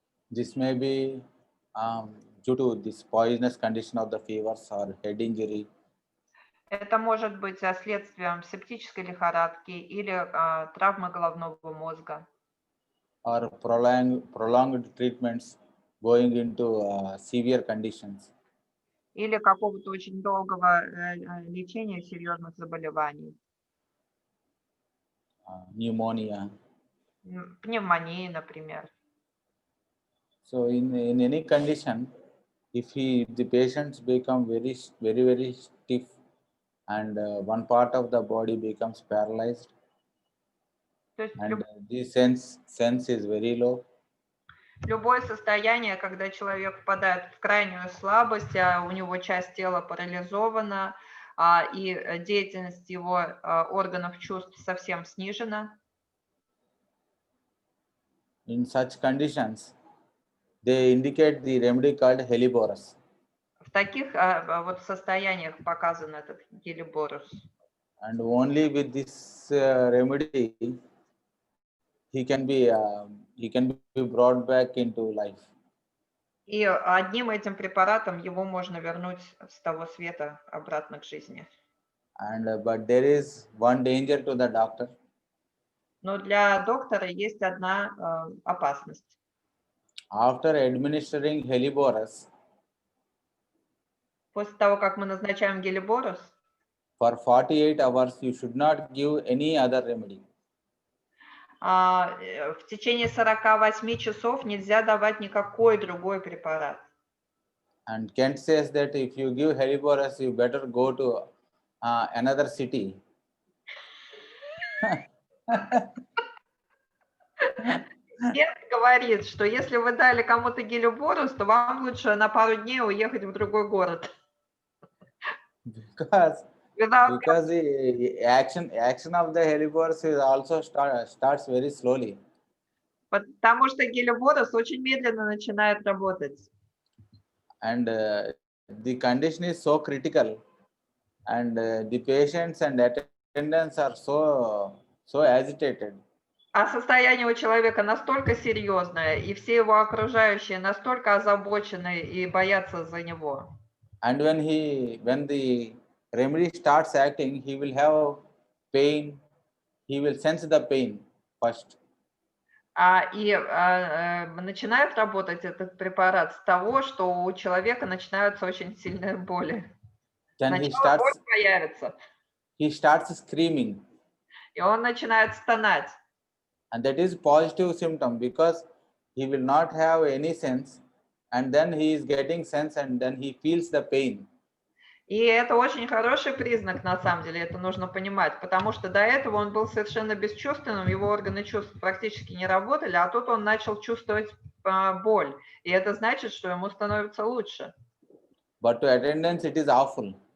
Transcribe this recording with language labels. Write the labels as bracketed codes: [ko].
[en] This may be due to this poisonous condition of the fevers or head injury. [ru] Это может быть следствием септической лихорадки или травмы головного мозга. [en] Or prolonged treatments going into severe conditions. [ru] Или какого-то очень долгого лечения серьезных заболеваний. [en] Pneumonia. [ru] Пневмонии, например. [en] So in any condition, if the patients become very stiff and one part of the body becomes paralyzed, and the sense is very low. [ru] Любое состояние, когда человек впадает в крайнюю слабость, у него часть тела парализована, и деятельность его органов чувств совсем снижена. [en] In such conditions, they indicate the remedy called Helliborus. [ru] В таких вот состояниях показан этот Helliborus. [en] And only with this remedy, he can be brought back into life. [ru] И одним этим препаратом его можно вернуть с того света обратно к жизни. [en] But there is one danger to the doctor. [ru] Но для доктора есть одна опасность. [en] After administering Helliborus, [ru] после того, как мы назначаем Helliborus, [en] for 48 hours you should not give any other remedy. [ru] В течение 48 часов нельзя давать никакой другой препарат. [en] And Kent says that if you give Helliborus, you better go to another city. [ru] Кент говорит, что если вы дали кому-то Helliborus, то вам лучше на пару дней уехать в другой город. [en] Because the action of the Helliborus is also starts very slowly. [ru] Потому что Helliborus очень медленно начинает работать. [en] And the condition is so critical, and the patients and attendants are so agitated. [ru] А состояние у человека настолько серьезное, и все его окружающие настолько озабочены и боятся за него. [en] And when the remedy starts acting, he will have pain. He will sense the pain first. [ru] И начинает работать этот препарат с того, что у человека начинаются очень сильные боли. Сначала боль появится. [en] He starts screaming. [ru] И он начинает стонать. [en] And that is positive symptom, because he will not have any sense, and then he is getting sense, and then he feels the pain. [ru] И это очень хороший признак, на самом деле, это нужно понимать, потому что до этого он был совершенно бесчувственным, его органы чувств практически не работали, а тут он начал чувствовать боль, и это значит, что ему становится лучше. [en] But to attendants it is awful.